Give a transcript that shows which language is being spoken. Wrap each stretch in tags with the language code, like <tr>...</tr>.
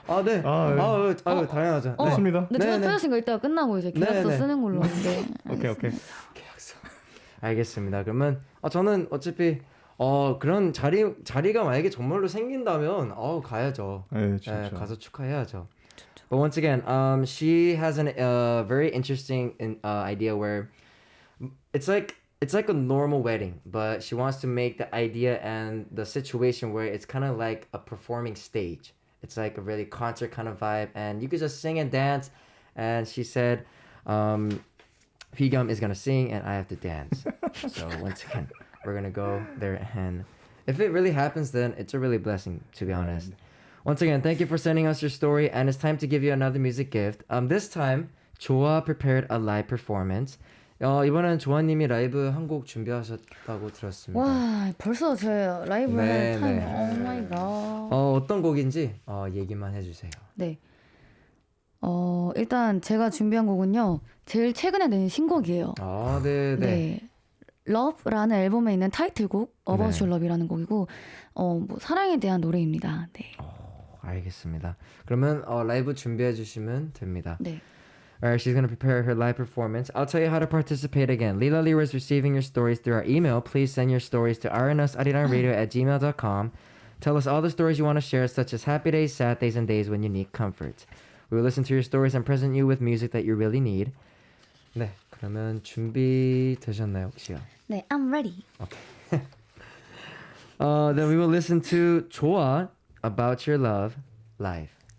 <ko>아, 네. 아, 네. 당연하죠. 네. 좋습니다. 근데 네네. 투표 표현신 거 이따가 끝나고 이제 계약서 네네. 쓰는 걸로 하는데. 오케이. 계약서. 알겠습니다. 그러면 저는 어차피 그런 자리가 만약에 정말로 생긴다면 가야죠. 네, 진짜. 네, 가서 축하해야죠.</ko> <en>But once again, she has a very interesting idea where it's like a normal wedding, but she wants to make the idea and the situation where it's kind of like a performing stage. It's like a really concert kind of vibe, and you could just sing and dance. And she said, Higam is gonna sing and I have to dance. So once again, we're gonna go there, and if it really happens, then it's a really blessing, to be honest. Once again, thank you for sending us your story, and it's time to give you another music gift. This time, JOHA prepared a live performance.</en> <ko>이번엔 조아님이 라이브 한 곡 준비하셨다고 들었습니다. 와, 벌써 제 라이브 네, 할 타임. 네. 오 마이 갓. 어떤 곡인지 얘기만 해주세요. 네. 일단 제가 준비한 곡은요. 제일 최근에 낸 신곡이에요. 아, 네. Love라는 앨범에 있는 타이틀곡 About 네. Your Love이라는 곡이고 뭐 사랑에 대한 노래입니다. 네. 알겠습니다. 그러면 라이브 준비해 주시면 됩니다. 네.</ko> <en>Alright, she's going to prepare her live performance. I'll tell you how to participate again. Lila Lira is receiving your stories through our email. Please send your stories to rnsarirang@gmail.com. Tell us all the stories you want to share, such as happy days, sad days, and days when you need comfort. We will listen to your stories and present you with music that you really need.</en> <ko>네, 그러면 준비되셨나요, 혹시요?</ko> <en>네, I'm ready. Then we will listen to JOHA, About Your Love, live.</en>